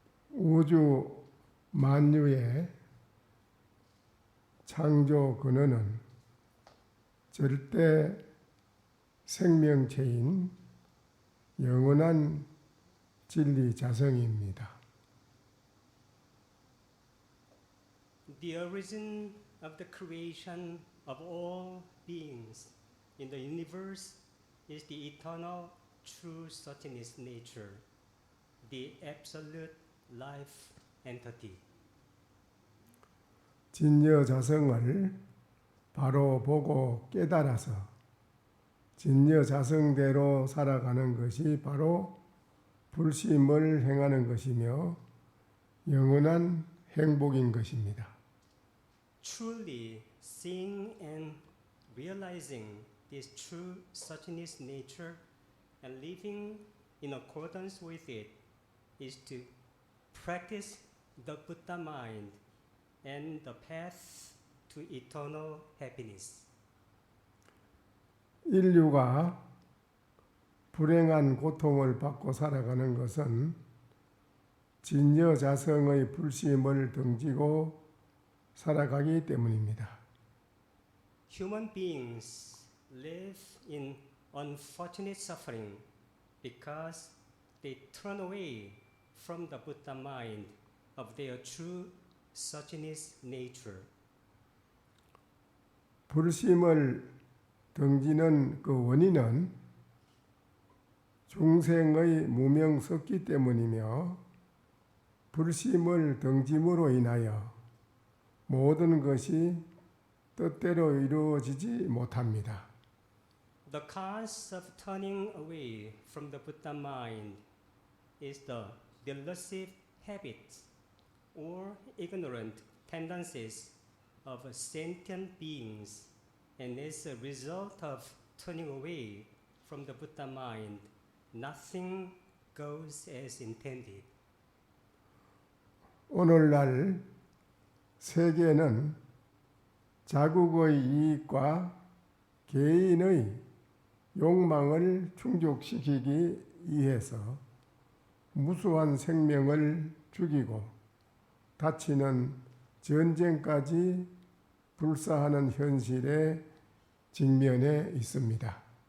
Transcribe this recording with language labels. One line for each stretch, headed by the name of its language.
Korean: 우주 만유의 창조 근원은 절대 생명체인 영원한 진리 자성입니다.
English: The origin of the creation of all beings in the universe is the eternal, true suchness nature, the absolute life entity.
Korean: 진여 자성을 바로 보고 깨달아서 진여 자성대로 살아가는 것이 바로 불심을 행하는 것이며 영원한 행복인 것입니다.
English: Truly seeing and realizing this true suchness nature and living in accordance with it is to practice the Buddha mind and the path to eternal happiness.
Korean: 인류가 불행한 고통을 받고 살아가는 것은 진여 자성의 불심을 등지고 살아가기 때문입니다.
English: Human beings live in unfortunate suffering because they turn away from the Buddha mind of their true suchness nature.
Korean: 불심을 등지는 그 원인은 중생의 무명석기 때문이며 불심을 등짐으로 인하여 모든 것이 뜻대로 이루어지지 못합니다.
English: The cause of turning away from the Buddha mind is the delusive habits or ignorant tendencies of sentient beings, and as a result of turning away from the Buddha mind, nothing goes as intended.
Korean: 오늘날 세계는 자국의 이익과 개인의 욕망을 충족시키기 위해서 무수한 생명을 죽이고 다치는 전쟁까지 불사하는 현실에 직면해 있습니다.